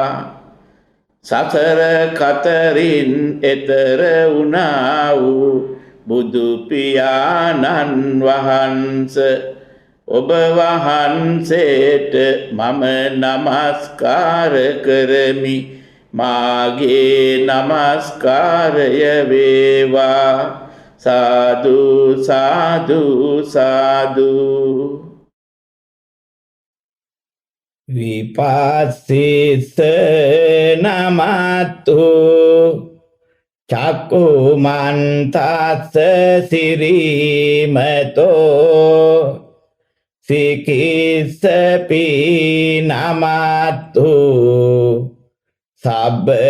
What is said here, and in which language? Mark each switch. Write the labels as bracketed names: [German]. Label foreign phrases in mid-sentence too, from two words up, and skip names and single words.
[Sinhala] සතර කතරින් එතර වුණා වූ බුදු පියාණන් වහන්සේ ඔබ වහන්සේට මම නමස්කාර කරමි. මාගේ නමස්කාරය වේවා. සාදු සාදු සාදු. [Pali] විපස්සිත නමතු චක්කුමන්තස්ස සිරීමතෝ සිකිස්සපි නමතු සබ්බ